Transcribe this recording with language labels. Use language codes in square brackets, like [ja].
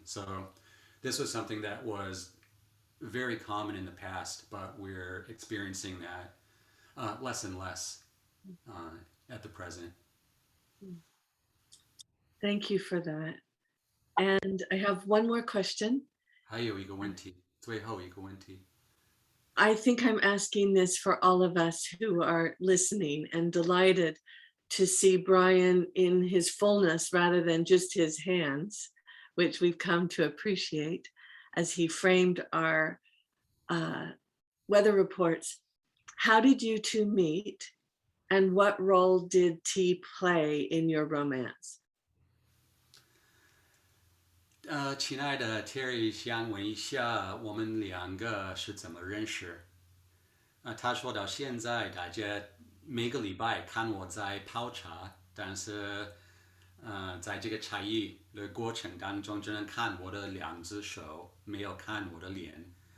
[en] So this was something that was very common in the past, but we're experiencing that less and less at the present. Thank you for that. And I have one more question. [zh] 还有一个问题，最后一个问题。 [en] I think I'm asking this for all of us who are listening, and delighted to see Brian in his fullness rather than just his hands, which we've come to appreciate as he framed our weather reports. How did you two meet? And what role did tea play in your romance? [zh] 亲爱的 Terry，想问一下，我们两个是怎么认识？他说到现在，大家每个礼拜看我在泡茶，但是在这个茶艺的过程当中，只能看我的两只手，没有看我的脸。